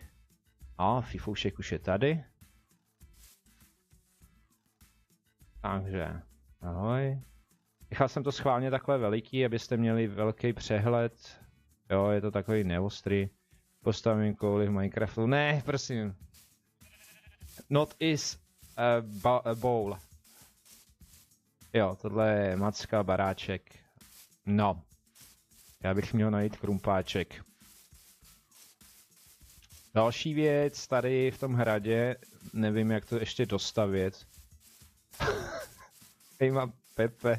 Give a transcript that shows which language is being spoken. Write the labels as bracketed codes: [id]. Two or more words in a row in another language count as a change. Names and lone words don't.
[cs] A Fifoušek už je tady. Takže, ahoj. Nechal jsem to schválně takhle veliký, abyste měli velký přehled. Jo, je to takový neostrý. Postavím kouli v Minecraftu. Ne, prosím. [en] Not is a bowl. [cs] Jo, tohle je macka, baráček. No. Já bych měl najít krumpáček. Další věc tady v tom hradě, nevím jak to ještě dostavět. Hej, mám Pepe.